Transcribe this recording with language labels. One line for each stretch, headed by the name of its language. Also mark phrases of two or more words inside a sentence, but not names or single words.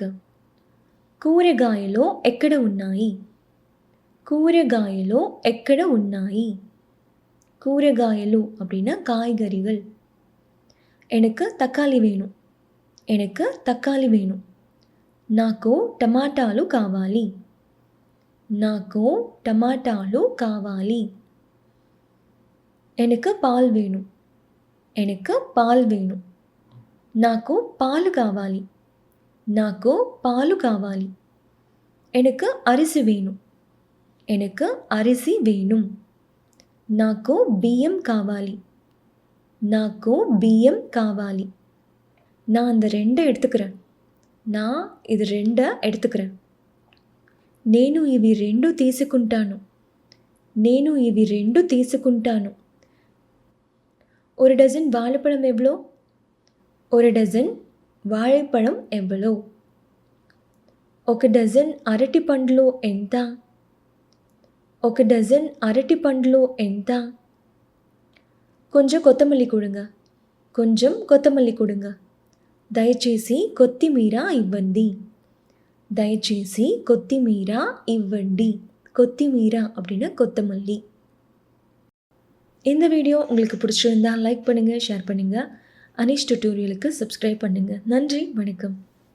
Telugu: కూరగాయలు ఎక్కడ ఉన్నాయి, కూరగాయలు ఎక్కడ ఉన్నాయి, కూరగాయలు
Tamil: அப்படின்னா காய்கறிகள். எனக்கு தக்காளி வேணும், எனக்கு தக்காளி வேணும்.
Telugu: నాకు టమాటాలు కావాలి, నాకు టమాటాలు కావాలి.
Tamil: எனக்கு பால் வேணும், எனக்கு பால் வேணும்.
Telugu: నాకు పాలు కావాలి, నాకు పాలు కావాలి.
Tamil: எனக்கு அரிசி வேணும். எனக்கு அரிசி வேணும்.
Telugu: నాకు బియ్యం కావాలి. నాకు బియ్యం కావాలి.
Tamil: நான் அந்த 2 எடுத்துக்கிறேன். நான் இது 2 எடுத்துக்கிறேன்.
Telugu: నేను ఇవి 2 తీసుకుంటాను. నేను ఇవి 2 తీసుకుంటాను.
Tamil: ஒரு டஜன் வாழைப்பழம் எவ்வளோ? ஒரு டஜன் வாழைப்பழம் எவ்வளோ?
Telugu: ఒక డజన్ అరటి పండ్లు ఎంత? ఒక డజన్ అరటి పండ్లు ఎంత?
Tamil: கொஞ்சம் கொத்தமல்லி கொடுங்க. கொஞ்சம் கொத்தமல்லி கொடுங்க.
Telugu: దయచేసి కొత్తిమీర ఇవ్వండి. దయచేసి కొత్తిమీర ఇవ్వండి.
Tamil: కొత్తిమీర அப்படின்னா கொத்தமல்லி. இந்த வீடியோ உங்களுக்கு பிடிச்சிருந்தா லைக் பண்ணுங்கள், ஷேர் பண்ணுங்கள். அனீஷ் டியூட்டோரியலுக்கு சப்ஸ்கிரைப் பண்ணுங்கள். நன்றி, வணக்கம்.